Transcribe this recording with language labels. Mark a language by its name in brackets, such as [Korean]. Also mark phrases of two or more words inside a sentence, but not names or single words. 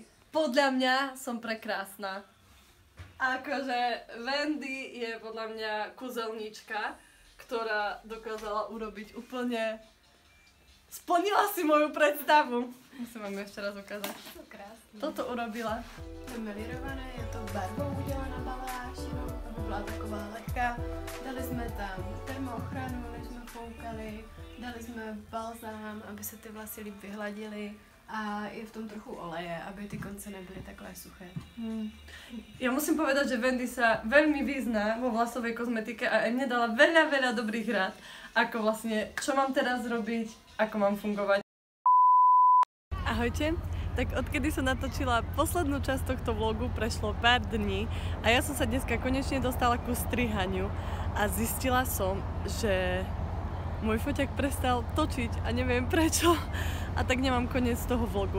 [Slovak] Podľa mňa som prekrásna. Akože Wendy je podľa mňa kúzelníčka, ktorá dokázala urobiť úplne... Splnila si moju predstavu. Musím vám ešte raz ukázať. [Czech] To krásné. [Slovak] Toto urobila. [Czech] Je melirované, je to barvou udělaná baléáž, jenom aby byla taková lehká. Dali jsme tam termoochranu, než jsme foukali. Dali jsme balzám, aby se ty vlasy líp vyhladily a je v tom trochu oleje, aby ty konce nebyly takové suché. [Slovak] Ja musím povedať, že Wendy sa veľmi vyzná vo vlasovej kozmetike a mne dala veľa dobrých rád, ako vlastne, čo mám teraz robiť, ako mám fungovať. Ahojte, tak odkedy som natočila poslednú časť tohto vlogu, prešlo pár dní a ja som sa dneska konečne dostala ku strihaniu a zistila som, že môj foťák prestal točiť a neviem prečo a tak nemám koniec toho vlogu.